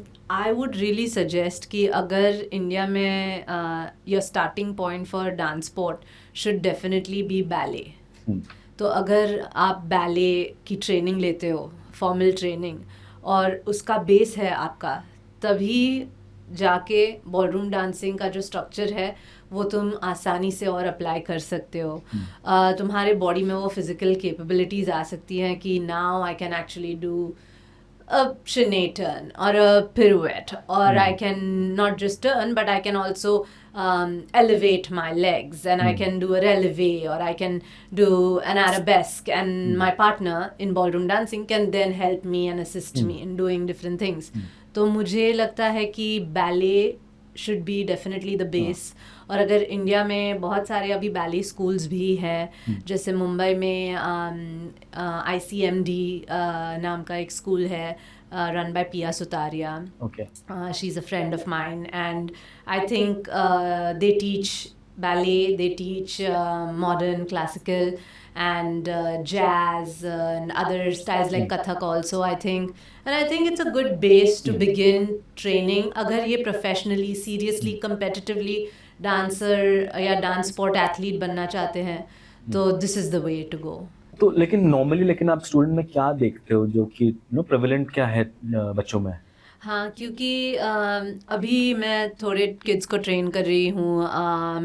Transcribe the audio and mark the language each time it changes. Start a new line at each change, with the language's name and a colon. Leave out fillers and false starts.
English: I would really suggest
Hindi: कि अगर
English: India में your starting point for dance sport should definitely be ballet.
Hindi: तो अगर आप बैले की ट्रेनिंग लेते हो, फॉर्मल ट्रेनिंग, और उसका बेस है आपका, तभी जाके बॉलरूम डांसिंग का जो स्ट्रक्चर है वो तुम आसानी से और अप्लाई कर सकते हो। तुम्हारे बॉडी में वो फिजिकल कैपेबिलिटीज़ आ सकती हैं कि
English: Now I can actually do a chinny turn or a pirouette, or I can not just turn but I can also elevate my legs, and I can do a releve, or I can do an arabesque, and my partner in ballroom dancing can then help me and assist me in doing different things.
Hindi: तो मुझे लगता है कि
English: ballet should be definitely the base.
Hindi: और अगर India में बहुत सारे अभी बैले स्कूल्स भी हैं, जैसे मुंबई में ICMD नाम का एक स्कूल है,
English: run by
Hindi: पिया Sutaria.
English: Okay. She is a friend of mine, and I think they teach ballet, they teach modern, classical, and jazz and other styles like Kathak also, I think. And I think it's a good base to begin training.
Hindi: अगर ये professionally, seriously, competitively dancer या dance sport athlete बनना चाहते हैं, तो
English: This is the way to go.
Hindi: तो लेकिन आप स्टूडेंट में क्या देखते हो जो कि प्रेवलेंट क्या है बच्चों में? हाँ, क्योंकि अभी मैं थोड़े किड्स को ट्रेन कर रही हूँ।